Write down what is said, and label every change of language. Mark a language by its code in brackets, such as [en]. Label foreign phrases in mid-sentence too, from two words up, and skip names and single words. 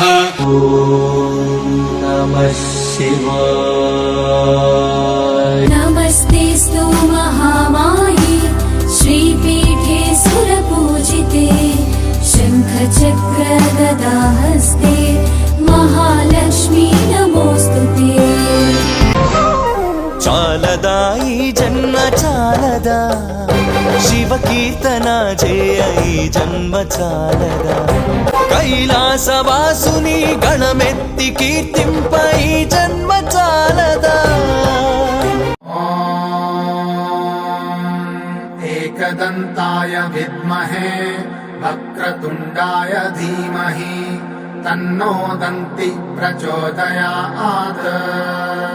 [sa] ॐ नमः शिवाय। नमस्तेऽस्तु महामाये श्रीपीठे सुरपूजिते शङ्खचक्र गदाहस्ते महालक्ष्मी नमोऽस्तुते। [te] చాలదా ఈ జన్మ చాలదా శివ కీర్తన చేయ ఈ జన్మ చాలదా కైలాసవాసుని గణమెత్తి కీర్తింప ఈ జన్మ చాలదా [sa] एकदन्ताय विद्महे वक्रतुण्डाय धीमहि तन्नो दन्ति प्रचोदयात्।